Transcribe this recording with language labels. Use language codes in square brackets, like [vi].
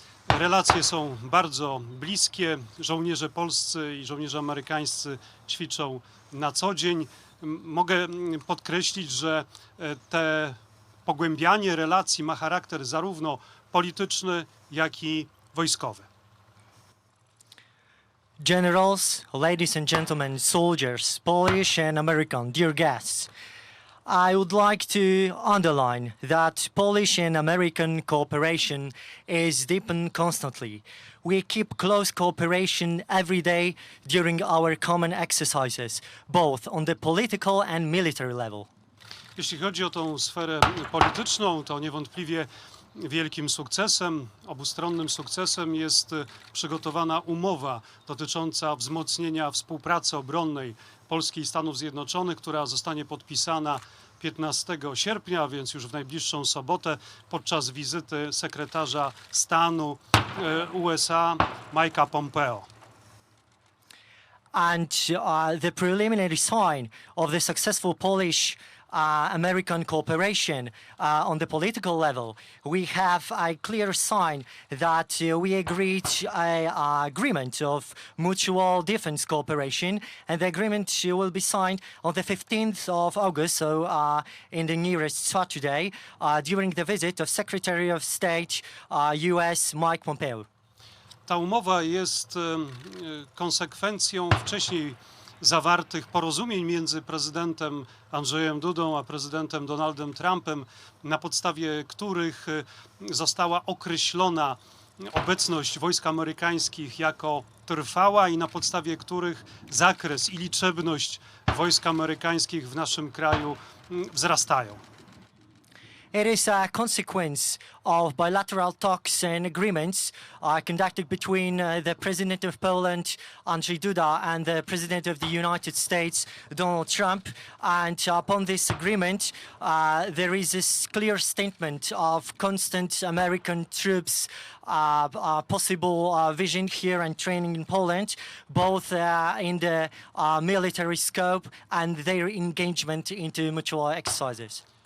[pl] Relacje są bardzo bliskie. Żołnierze polscy i żołnierze amerykańscy ćwiczą na co dzień. Mogę podkreślić, że te pogłębianie relacji ma charakter zarówno polityczny, jak i wojskowy. [en] Generals, ladies and gentlemen, soldiers, Polish and American, dear guests, I would like to underline that Polish and American cooperation is deepened constantly. We keep close cooperation every day during our common exercises, both on the political and military level. [pl] Jeśli chodzi o tą sferę polityczną, to niewątpliwie wielkim sukcesem, obustronnym sukcesem jest przygotowana umowa dotycząca wzmocnienia współpracy obronnej Polski i Stanów Zjednoczonych, która zostanie podpisana 15 sierpnia, więc już w najbliższą sobotę podczas wizyty sekretarza stanu USA Mike'a Pompeo. [en] And the preliminary sign of the successful Polish-American cooperation on the political level, we have a clear sign that we agreed an agreement of mutual defense cooperation, and the agreement will be signed on the 15th of August, so in the nearest Saturday, during the visit of Secretary of State US Mike Pompeo. [pl] Ta umowa jest konsekwencją wcześniej zawartych porozumień między prezydentem Andrzejem Dudą a prezydentem Donaldem Trumpem, na podstawie których została określona obecność wojsk amerykańskich jako trwała i na podstawie których zakres i liczebność wojsk amerykańskich w naszym kraju wzrastają. [en] It is a consequence of bilateral talks and agreements conducted between the President of Poland, Andrzej Duda, and the President of the United States, Donald Trump. And upon this agreement, there is this clear statement of constant American troops possible vision here and training in Poland, both in the military scope and their engagement into mutual exercises.